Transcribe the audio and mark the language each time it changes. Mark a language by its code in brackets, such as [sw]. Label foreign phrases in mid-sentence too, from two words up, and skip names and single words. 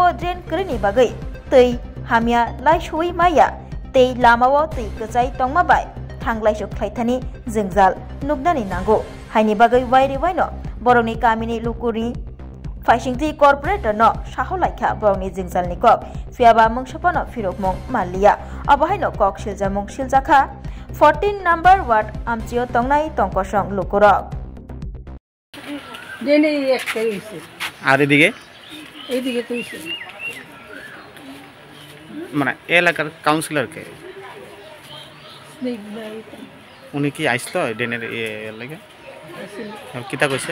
[trp] ड्रेन करिनि बागै तै हामिया लायसोयै माया तै लामावो तै गजाय तंमाबाय थांलायसो ख्लायथानि जोंजाल नुकनानि नांगौ हायनि बागै वाइरेवाइनो बरंनि कामिनि लुकुरि फाइसिंथि कर्पोरेटरनो साहलायखा बरंनि जोंजालनि कक फियाबा मंगसपानो फिरकमं मालिया अबहायनो कक सिलजामुं सिलजाखा 14 नम्बर वार्ड आमचियो तंगनाय तंकसं लुकुरक [bn] देने একটা হইছে আর এদিকে হইছে মানে এলাকার কাউন্সিলর কে উনি কি আইসলো ডেনের লাগে কিতা কইছে